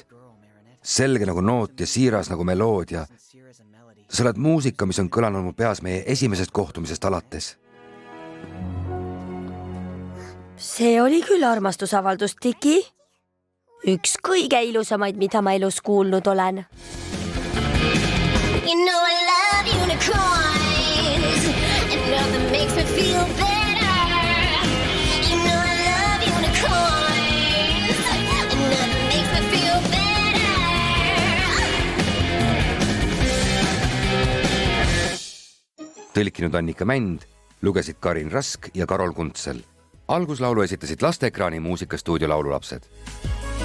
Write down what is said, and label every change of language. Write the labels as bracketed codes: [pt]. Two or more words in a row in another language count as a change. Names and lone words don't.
[et] Selge nagu noot ja siiras nagu meloodia. Sa oled muusika, mis on kõlanud mu peas meie esimesest kohtumisest alates. See oli küll armastusavaldus, Tiki. Üks kõige ilusamaid, mida ma elus kuulnud olen. [en] You know I love unicorns, and nothing makes me feel better. You know I love unicorns, and nothing makes me feel better. [et] Tõlkinud Annika Mänd, lugesid Karin Rask ja Karol Kuntsel. Alguslaulu esitasid Lasteekraani muusikastuudio laululapsed.